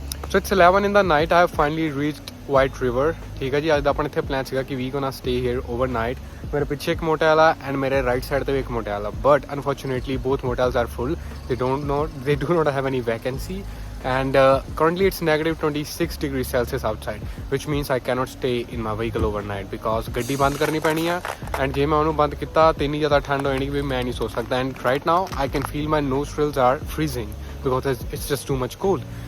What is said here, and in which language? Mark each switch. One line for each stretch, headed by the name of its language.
English: So it's 11 in the night. I have finally reached White River.
Hindi: ठीक है जी, आज
Punjabi: ਦਾ ਆਪਣਾ ਇੱਥੇ ਪਲਾਨ ਸੀਗਾ ਕਿ
English: we gonna stay here overnight.
Punjabi: ਮੇਰੇ ਪਿੱਛੇ ਇੱਕ ਮੋਟੈਲ ਆ and ਮੇਰੇ right side ਤੇ ਵੀ ਇੱਕ ਮੋਟੈਲ ਆ,
English: but unfortunately both motels are full. They do not have any vacancy, and currently it's negative 26 degrees Celsius outside, which means I cannot stay in my vehicle overnight because
Punjabi: ਗੱਡੀ ਬੰਦ ਕਰਨੀ ਪੈਣੀ ਆ,
English: and
Punjabi: ਜੇ ਮੈਂ ਉਹਨੂੰ ਬੰਦ ਕੀਤਾ ਤੇ ਇੰਨੀ ਜ਼ਿਆਦਾ ਠੰਡ ਹੋ ਜਾਣੀ ਕਿ ਮੈਂ ਨਹੀਂ ਸੋ ਸਕਦਾ.
English: And right now I can feel my nostrils are freezing because it's just too much cold.